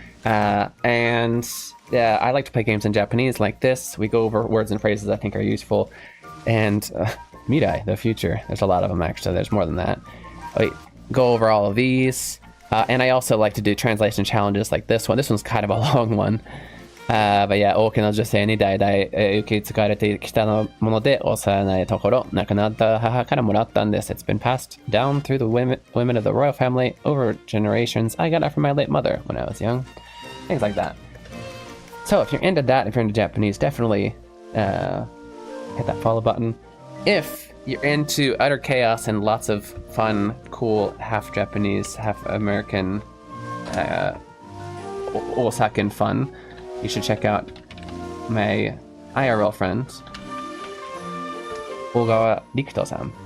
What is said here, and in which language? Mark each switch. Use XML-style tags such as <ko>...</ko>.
<en>And yeah, I like to play games in Japanese like this. We go over words and phrases I think are useful. And Mirai, the future. There's a lot of them actually. There's more than that. Wait, go over all of these. And I also like to do translation challenges like this one. This one's kind of a long one.</en> <ja>But yeah, 多くの女性に代々受け継がれてきたもので幼いところ亡くなった母からもらったんです。</ja> <en>It's been passed down through the women of the royal family over generations. I got it from my late mother when I was young. Things like that. So if you're into that, if you're into Japanese, definitely hit that follow button. If you're into utter chaos and lots of fun, cool, half Japanese, half American, Osakan fun, you should check out my IRL friend, Ogawa Rikuto-san.</en>